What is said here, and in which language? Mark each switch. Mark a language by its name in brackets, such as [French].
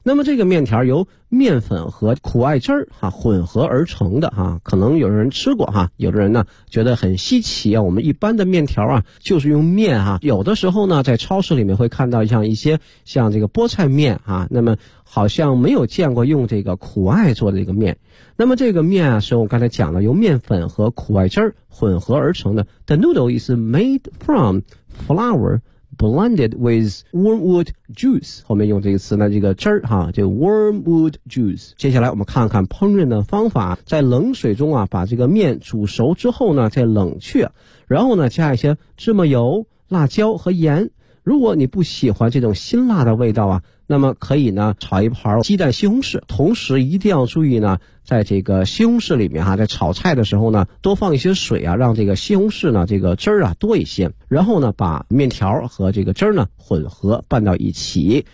[Chinese] 那么这个面条由面粉和苦艾汁儿哈、啊、混合而成的哈、啊，可能有的人吃过哈、啊，有的人呢觉得很稀奇啊。我们一般的面条啊就是用面哈、啊，有的时候呢在超市里面会看到像一些像这个菠菜面啊，那么好像没有见过用这个苦艾做的这个面。那么这个面啊是我刚才讲了由面粉和苦艾汁儿混合而成的。 [English] The noodle is made from flour blended with wormwood juice。 [Chinese] 后面用这个词呢这个汁儿哈就 [English] wormwood juice。 [Chinese] 接下来我们看看烹饪的方法。在冷水中啊把这个面煮熟之后呢再冷却。然后呢加一些芝麻油、辣椒和盐。如果你不喜欢这种辛辣的味道啊，那么可以呢炒一盘鸡蛋西红柿，同时一定要注意呢在这个西红柿里面哈、啊、在炒菜的时候呢多放一些水啊，让这个西红柿呢这个汁儿啊多一些，然后呢把面条和这个汁儿呢混合拌到一起。